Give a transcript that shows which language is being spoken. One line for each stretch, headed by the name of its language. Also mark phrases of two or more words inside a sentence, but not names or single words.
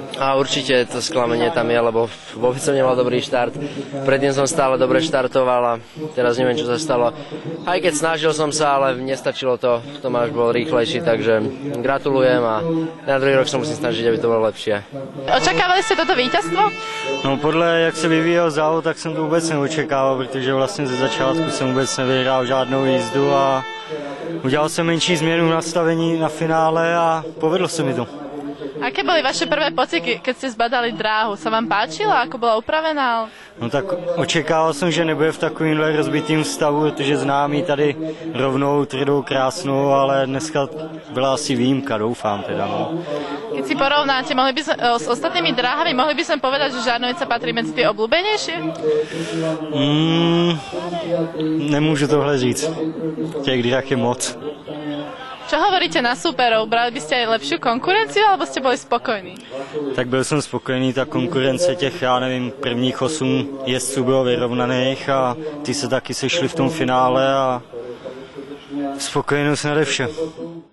Slovak: A určite to sklamanie tam je, lebo vôbec som nemal dobrý štart. Predtým som stále dobre štartoval a teraz neviem, čo sa stalo. Aj keď snažil som sa, ale nestačilo to. Tomáš bol rýchlejší, takže gratulujem a na druhý rok sa musím snažiť, aby to bolo lepšie. Očakávali ste toto víťazstvo?
Czech: No podle jak se vyvíjel závod, tak jsem to vůbec neočekával, protože vlastně ze začátku jsem vůbec nevyhrál žádnou jízdu a udělal jsem menší změnu nastavení na finále a povedlo se mi to.
Slovak: Aké boli vaše prvé pocity, keď ste zbadali dráhu? Sa vám páčila, ako bola upravená?
Czech: No tak očekával jsem, že nebude v takovýmhle rozbitým stavu, protože znám ji tady rovnou, tvrdou, krásnou, ale dneska byla asi výjimka, doufám teda. No.
Slovak: Keď si porovnáte s ostatnými dráhami, mohli by sme povedať, že Žarnovica patrí medzi tie obľúbenejšie?
Czech: Nemůžu tohle říct. Těch dráh je moc.
Slovak: Čo hovoríte na súperov? Brali by ste aj lepšiu konkurenciu, alebo ste boli spokojní?
Czech: Tak byl jsem spokojený, ta konkurence těch, já nevím, prvních 8 jezdců bylo vyrovnaných a ty se taky sešli v tom finále a spokojenost nade vše.